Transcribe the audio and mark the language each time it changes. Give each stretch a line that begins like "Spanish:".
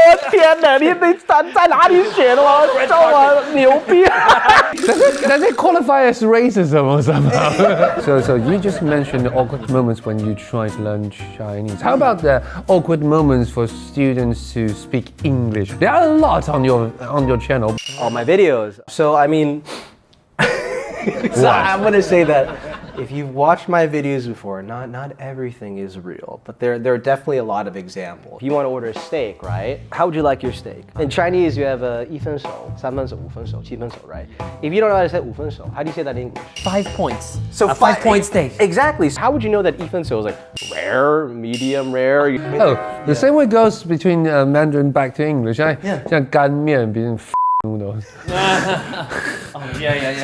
Chinese: 我天哪，你在哪里学的吗？中文牛逼
English: ！Does it qualify as racism or somehow? So you just mentioned the awkward moments when you try to learn Chinese. How about the awkward moments for students to speak English? There are a lot on your channel. All my videos. So I mean, so I'm gonna say that. If you've watched my videos before, not everything is real, but there are definitely a lot of examples. If you want to order a steak, right? How would you like your steak? In Chinese, you have 一分熟、三分熟、五分熟、七分熟, right? If you don't know how to say 五分熟, how do you say that in English? 5 points. So a 5-point steak. Exactly. So how would you know that 一分熟 is like rare, medium, rare? The same way goes between Mandarin back to English. 像干面 being noodles. It's